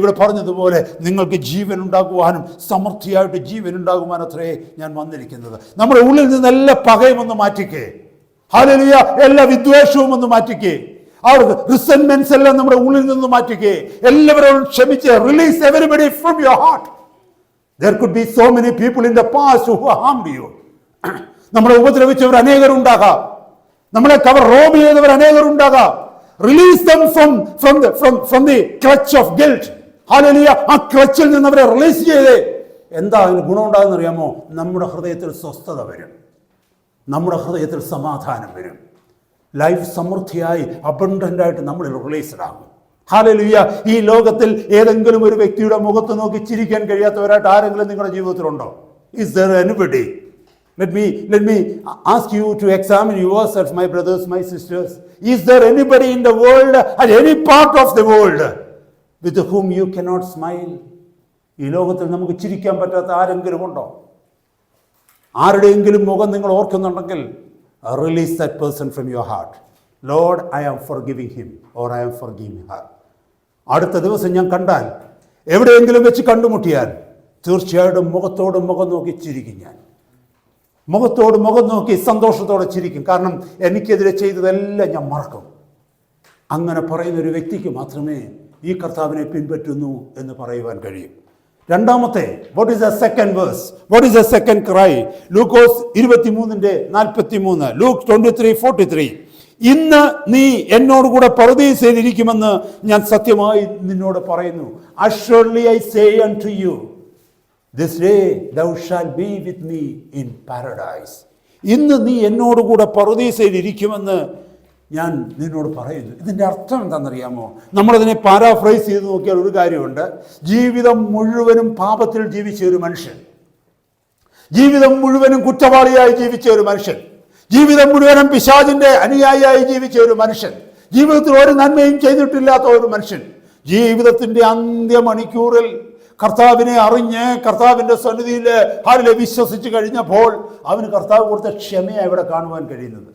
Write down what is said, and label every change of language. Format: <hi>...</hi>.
<ml>ഇവിടെ പറഞ്ഞതുപോലെ നിങ്ങൾക്ക് ജീവൻ ഉണ്ടാകുവാനും സമൃദ്ധിയായിട്ട് ജീവൻ ഉണ്ടാകുവാൻ അത്രേ ഞാൻ വന്നിരിക്കുന്നത്. നമ്മുടെ ഉള്ളിൽ നിന്ന് എല്ലാ പകയും ഒന്ന് മാറ്റിക്കേ. ഹല്ലേലൂയ. എല്ലാ വിദ്വേഷവും ഒന്ന് മാറ്റിക്കേ. അവർക്ക് റിസെന്റ്മെന്റ്സ് എല്ലാം നമ്മുടെ ഉള്ളിൽ നിന്ന് മാറ്റിക്കേ. എല്ലാവരോടും ക്ഷമിച്ച്</ml> <en>Release everybody from your heart. There could be so many people in the past who harmed you.</en> <ml>നമ്മളെ ഉപദ്രവിച്ചവർ അനേകരുണ്ടാകാം, നമ്മളെ റോബ് ചെയ്തവർ അനേകരുണ്ടാകാം.</ml> <en>Release them from the clutch of guilt.</en> <ml>Hallelujah. ആ ക്ലച്ചിൽ നിന്ന് അവരെ റിലീസ് ചെയ്തേ. എന്താ അതിന് ഗുണമുണ്ടാകുന്ന അറിയാമോ? നമ്മുടെ ഹൃദയത്തിൽ സ്വസ്ഥത വരും, നമ്മുടെ ഹൃദയത്തിൽ സമാധാനം വരും. ലൈഫ് സമൃദ്ധിയായി അബണ്ടന്റ് ആയിട്ട് നമ്മളിൽ റിലീസ്ഡ് ആകും. ഹല്ലേലൂയ. ഈ ലോകത്തിൽ ഏതെങ്കിലും ഒരു വ്യക്തിയുടെ മുഖത്ത് നോക്കി ചിരിക്കാൻ കഴിയാത്തവരായിട്ട് ആരെങ്കിലും നിങ്ങളുടെ ജീവിതത്തിലുണ്ടോ?</ml> <en>Is there anybody? Let me ask you to examine yourselves, my brothers, my sisters. Is there anybody in the world, at any part of the world, with whom you cannot smile?</en> <ml>ഈ ലോകത്തിൽ നമുക്ക് ചിരിക്കാൻ പറ്റാത്ത ആരെങ്കിലും ഉണ്ടോ? ആരുടെയെങ്കിലും മുഖം നിങ്ങൾ ഓർക്കുന്നുണ്ടെങ്കിൽ</ml> <en>release that person from your heart. Lord, I am forgiving him or I am forgiving her.</en> <ml>അടുത്ത ദിവസം ഞാൻ കണ്ടാൽ, എവിടെയെങ്കിലും വെച്ച് കണ്ടുമുട്ടിയാൽ തീർച്ചയായിട്ടും മുഖത്തോട് മുഖം നോക്കി ചിരിക്കും. ഞാൻ മുഖത്തോട് മുഖം നോക്കി സന്തോഷത്തോടെ ചിരിക്കും. കാരണം എനിക്കെതിരെ ചെയ്തതെല്ലാം ഞാൻ മറക്കും. അങ്ങനെ പറയുന്ന ഒരു വ്യക്തിക്ക് മാത്രമേ ഈ കർത്താവിനെ പിൻപറ്റുന്നു എന്ന് പറയുവാൻ കഴിയും. രണ്ടാമത്തെ,</ml> <en>what is the second verse? What is the second cry? ലൂക്കോസ് 23:43, Luke 23:43.</en> <ml>ഇന്ന് നീ എന്നോടുകൂടെ പറുദീസയിൽ ഇരിക്കുമെന്ന് ഞാൻ സത്യമായി നിന്നോട് പറയുന്നു.</ml> <en>Assuredly I say unto you, this day thou shalt be with me in paradise.</en> <ml>ഇന്ന് നീ എന്നോടുകൂടെ പറുദീസയിൽ ഇരിക്കുമെന്ന് ഞാൻ നിന്നോട് പറയുന്നു. ഇതിൻ്റെ അർത്ഥം എന്താണെന്നറിയാമോ? നമ്മളതിനെ പാരാഫ്രൈസ് ചെയ്ത് നോക്കിയാൽ ഒരു കാര്യമുണ്ട്. ജീവിതം മുഴുവനും പാപത്തിൽ ജീവിച്ച ഒരു മനുഷ്യൻ, ജീവിതം മുഴുവനും കുറ്റവാളിയായി ജീവിച്ച ഒരു മനുഷ്യൻ, ജീവിതം മുഴുവനും പിശാചിന്റെ അനുയായിയായി ജീവിച്ച ഒരു മനുഷ്യൻ, ജീവിതത്തിൽ ഒരു നന്മയും ചെയ്തിട്ടില്ലാത്ത ഒരു മനുഷ്യൻ, ജീവിതത്തിന്റെ അന്ത്യ മണിക്കൂറിൽ കർത്താവിനെ അറിഞ്ഞ് കർത്താവിന്റെ സന്നിധിയിൽ ഹാലിലെ വിശ്വസിച്ച് കഴിഞ്ഞപ്പോൾ അവന് കർത്താവ് കൊടുത്ത ക്ഷമയാണ് ഇവിടെ കാണുവാൻ കഴിയുന്നത്.</ml>